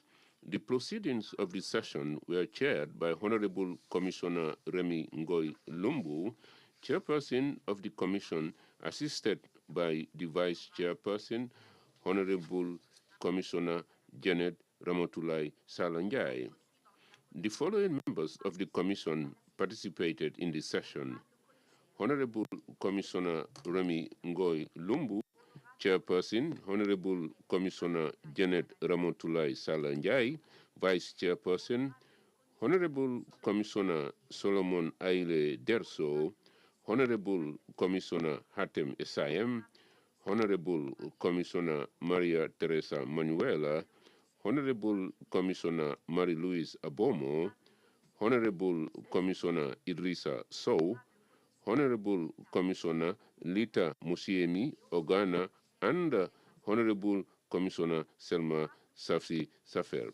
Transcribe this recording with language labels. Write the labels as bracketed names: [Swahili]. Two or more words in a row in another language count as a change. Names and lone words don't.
[English] The proceedings of the session were chaired by Honorable Commissioner Remy Ngoy Lumbu, Chairperson of the Commission, assisted by the Vice Chairperson, Honorable Commissioner Janet Ramotulai Salanjai. The following members of the Commission participated in the session: Honorable Commissioner Remy Ngoy Lumbu, Chairperson, Honorable Commissioner Janet Ramotulai Salanjai, Vice Chairperson, Honorable Commissioner Solomon Aile Derso, Honorable Commissioner Hatem Esayem, Honorable Commissioner Maria Teresa Manuela, Honorable Commissioner Marie-Louise Abomo, Honorable Commissioner Idrissa Sow, Honorable Commissioner Lita Musiemi Ogana, and Honorable Commissioner Selma Safsi Safer.